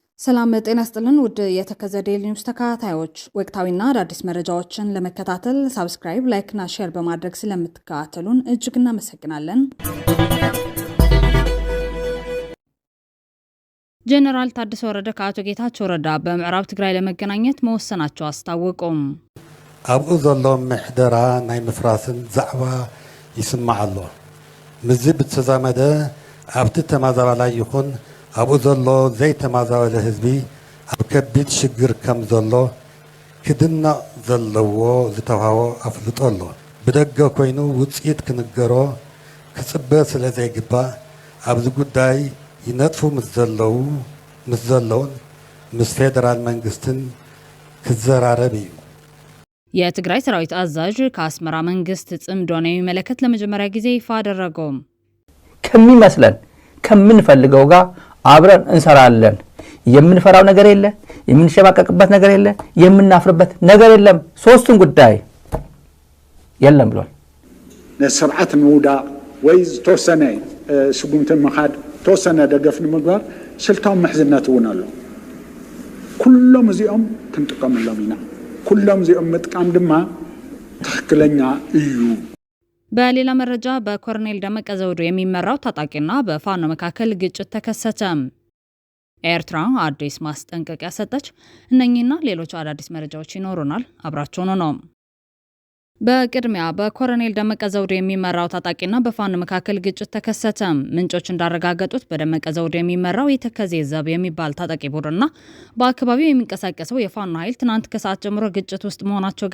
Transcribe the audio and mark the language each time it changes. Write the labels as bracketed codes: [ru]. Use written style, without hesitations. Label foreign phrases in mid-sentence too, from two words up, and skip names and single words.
[am] ሰላም ጤና ይስጥልን ውድ የተከዘ ዴይሊ ኒውስ ተከታታዮች ወቅታዊና አዳዲስ መረጃዎችን ለመከታተል ሳብስክራይብ፣ ላይክ እና ሼር በማድረግ ስለምትከታተሉን እጅግ እናመሰግናለን። ጀነራል ታደሰ ወረደ ከአቶ ጌታቸው ረዳ በምዕራብ ትግራይ ለመገናኘት መወሰናቸው አስታወቁም። [ti] ኣብኡ ዘሎ ምሕደራ ናይ ምፍራስን ዛዕባ ይስማዕ ኣሎ። ምዝብ ተዛመደ ኣብቲ ተማዛባላይ ይኹን ኣብኡ ዘሎ ዘይተማዛበለ ህዝቢ ኣብ ከቢድ ሽግር ከም ዘሎ ክድነቕ ዘለዎ ዝተውሃቦ ኣፍልጦ ኣሎ። ብደገ ኮይኑ ውፅኢት ክንገሮ ክፅበ ስለ ዘይግባእ ኣብዚ ጉዳይ ይነጥፉ ምስ ዘለውን ምስ ፌደራል መንግስትን ክዘራረብ እዩ። [am] የትግራይ ሰራዊት አዛዥ ከአስመራ መንግስት ጽምዶን የሚመለከት ለመጀመሪያ ጊዜ ይፋ አደረገው። ከሚመስለን ከምንፈልገው ጋር አብረን እንሰራለን። የምንፈራው ነገር የለ፣ የምንሸባቀቅበት ነገር የለ፣ የምናፍርበት ነገር የለም። ሶስቱን ጉዳይ የለም ብሏል። [ti] ለሰብዓት ንውዳ ወይ ተወሰነ ስጉምትን መኻድ ተወሰነ ደገፍን ምግባር ስልታው መሕዝነት ውን ኣሎ። ኩሎም እዚኦም ክንጥቀመሎም ኢና። ኩሎም እዚኦም ምጥቃም ድማ ትክክለኛ እዩ። [am] በሌላ መረጃ በኮሎኔል ደመቀ ዘውዱ የሚመራው ታጣቂና በፋኖ መካከል ግጭት ተከሰተ። ኤርትራ አዲስ ማስጠንቀቂያ ሰጠች። እነኚህና ሌሎች አዳዲስ መረጃዎች ይኖሩናል። አብራችሁን ነው። በቅድሚያ በኮሎኔል ደመቀ ዘውዱ የሚመራው ታጣቂና በፋኖ መካከል ግጭት ተከሰተ። ምንጮች እንዳረጋገጡት በደመቀ ዘውዱ የሚመራው የተከዜ ዘብ የሚባል ታጣቂ ቡድንና በአካባቢው የሚንቀሳቀሰው የፋኖ ኃይል ትናንት ከሰዓት ጀምሮ ግጭት ውስጥ መሆናቸው